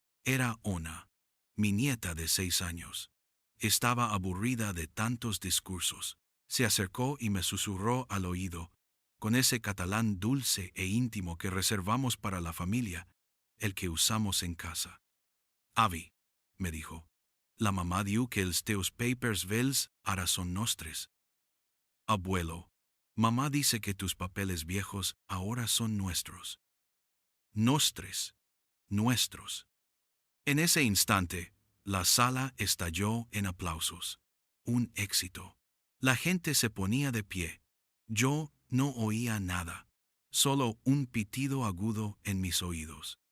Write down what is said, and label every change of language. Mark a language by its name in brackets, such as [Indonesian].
[Spanish] Era Ona, mi nieta de 6 años. Estaba aburrida de tantos discursos. Se acercó y me susurró al oído, con ese catalán dulce e íntimo que reservamos para la familia, el que usamos en casa. [Catalan] Avi, [Spanish] me dijo, [Catalan] la mamá diu que els teus papers vells ara son nostres. [Spanish] Abuelo, mamá dice que tus papeles viejos ahora son nuestros. Nostres, nuestros. En ese instante, la sala estalló en aplausos. Un éxito. La gente se ponía de pie. Yo no oía nada, solo un pitido agudo en mis oídos.